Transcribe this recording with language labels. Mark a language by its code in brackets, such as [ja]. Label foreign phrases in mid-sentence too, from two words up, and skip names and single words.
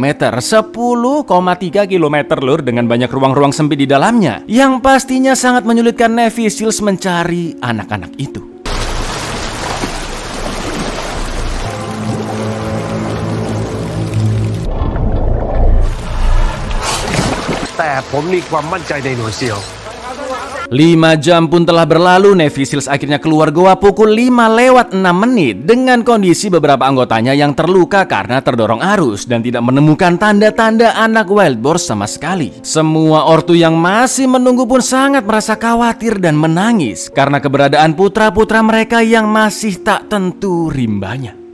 [id] 10,3 km lur, dengan banyak ruang-ruang sempit di dalamnya yang pastinya sangat menyulitkan Navy SEALs mencari anak-anak itu. [th] Tapi ผมมีความมั่นใจในหน่วยซีล [id] 5 jam pun telah berlalu. Navy SEALs akhirnya keluar goa pukul 5 lewat 6 menit dengan kondisi beberapa anggotanya yang terluka karena terdorong arus dan tidak menemukan tanda-tanda anak Wild Boars sama sekali. Semua ortu yang masih menunggu pun sangat merasa khawatir dan menangis karena keberadaan putra-putra mereka yang masih tak tentu rimbanya.